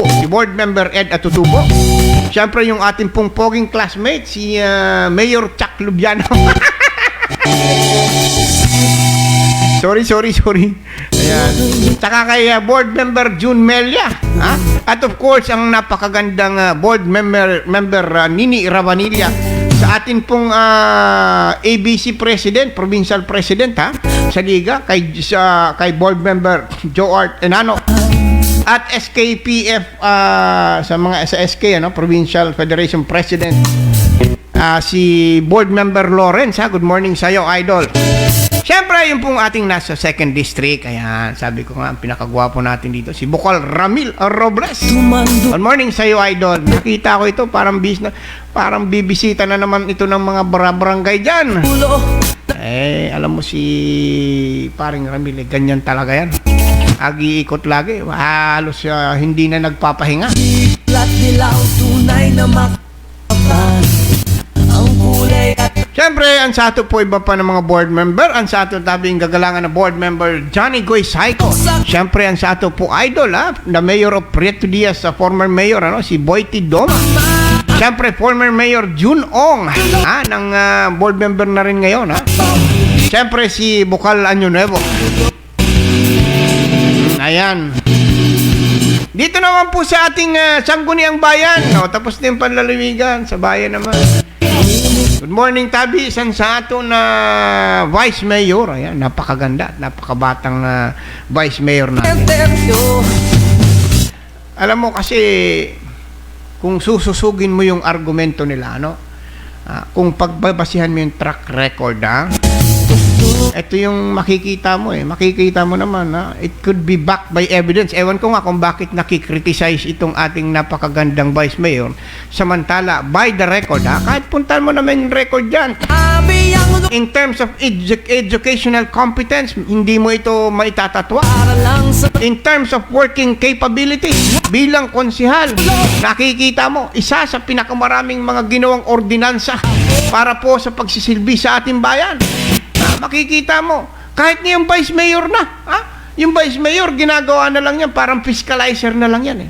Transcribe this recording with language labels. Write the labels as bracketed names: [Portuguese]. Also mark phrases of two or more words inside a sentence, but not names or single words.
[Filipino] Si Board Member Ed Atutubo. Siyempre yung ating pong poging classmate, si Mayor Chuck Lubiano. Sorry. Ayan. Saka kay Board Member June Melia. At of course, ang napakagandang Board Member Nini Ravanilla. Sa atin pong ABC President, Provincial President sa Liga, kay Board Member Joe Art Enano. At SKPF, sa SK, Provincial Federation President, si Board Member Lawrence. [English] Good morning [Filipino] sa iyo, idol. Siyempre, yung pong ating nasa 2nd District, ayan, sabi ko nga, ang pinakagwapo natin dito, si Bukal Ramil Robles. [English] Good morning [Filipino] sa iyo, idol. Nakita ko ito, parang bibisita na naman ito ng mga barangay dyan. Alam mo si paring Ramil, ganyan talaga yan. Agi-ikot lagi, halos hindi na nagpapahinga. Pula't dilaw, tunay na magkalaban. Ang kulay at [Bikol] Siyempre, ang sa ato po iba pa ng mga board member. Ang sa ato tabing gagalangan na board member Johnny Goy Saico. Siyempre, ang sa ato po idol, [English] the mayor of Prieto Diaz, former mayor, si Boyty Doma. [Filipino] Siyempre, [English] former mayor [Filipino] June Ong, ng board member na rin ngayon. Siyempre, si Bukal Año Nuevo. Ayan. Dito naman po sa ating Sangguniang Bayan. Tapos din panlalawigan sa bayan naman. [Bikol] Good morning, Tabi. San sa ato na Vice Mayor. [Filipino] Ayan, napakaganda at napakabatang Vice Mayor na. Alam mo kasi, kung sususugin mo yung argumento nila, kung pagbabasihan mo yung track record, ito yung makikita mo makikita mo naman [English] it could be backed by evidence. [Filipino] Ewan ko nga kung bakit nakikriticize itong ating napakagandang Vice Mayor, samantala [English] by the record [Filipino] kahit puntan mo naman yung record dyan, [English] in terms of educational competence, [Filipino] hindi mo ito maitatatwa. [English] In terms of working capability [Filipino] bilang konsihal, nakikita mo isa sa pinakamaraming mga ginawang ordinansa para po sa pagsisilbi sa ating bayan. Makikita mo, kahit ngayong Vice Mayor na, yung Vice Mayor, ginagawa na lang yan, parang fiscalizer na lang yan.